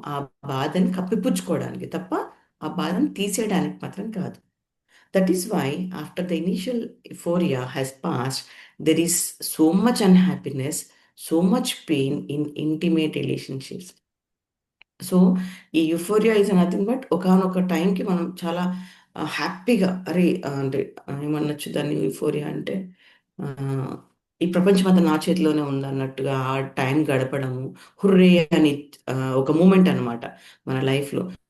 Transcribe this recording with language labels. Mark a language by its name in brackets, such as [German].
[Telugu] ఆ బాధని కప్పిపుచ్చుకోవడానికి తప్ప ఆ బాధను తీసేయడానికి మాత్రం కాదు. [English] That is why after the initial euphoria has passed, there is so much unhappiness, so much pain in intimate relationships. So ఈ euphoria is nothing but [Telugu] ఒకానొక టైంకి మనం చాలా హ్యాపీగా, అరే అంటే ఏమనొచ్చు దాన్ని, యుఫోరియా అంటే ఆ, ఈ ప్రపంచం అంతా నా చేతిలోనే ఉంది అన్నట్టుగా ఆ టైం గడపడము, హుర్రే అని ఒక మూమెంట్ అన్నమాట మన లైఫ్లో.